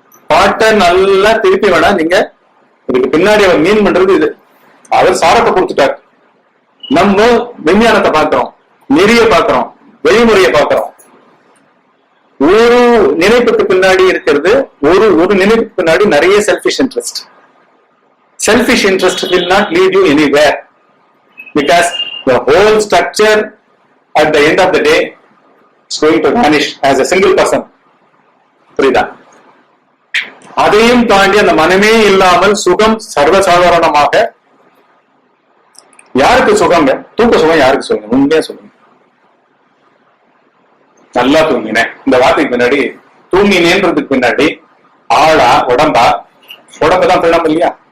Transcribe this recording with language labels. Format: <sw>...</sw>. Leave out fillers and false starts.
<ta>பாட்டை நல்லா திருப்பி வேணா நீங்க இதுக்கு பின்னாடி அவர் மீன் பண்றது இது. அவர் சாரத்தை கொடுத்துட்டார். நம்ம விஞ்ஞானத்தை பார்க்கிறோம், நெறிய பார்க்கிறோம், வழிமுறையை பார்க்கிறோம். ஒரு நினைப்புக்கு பின்னாடி இருக்கிறது ஒரு நினைப்புக்கு பின்னாடி நிறைய selfish interest.</ta> <en>Selfish interest will not lead you anywhere because the whole structure at the end of the day is going to vanish as a single person.</en> <ta>புரியுதா? அதையும் தாண்டி அந்த மனமே இல்லாமல் சுகம் சர்வசாதாரணமாக யாருக்கு சுகங்க? தூக்க சுகம் யாருக்கு சொல்லுங்க? உண்மையா சொல்லுங்க. நல்லா தூங்கினேன் இந்த வார்த்தைக்கு பின்னாடி, தூங்கினேன்றதுக்கு பின்னாடி ஆளா உடம்பா? உடம்புதான் பிள்ளம் இல்லையா?</ta>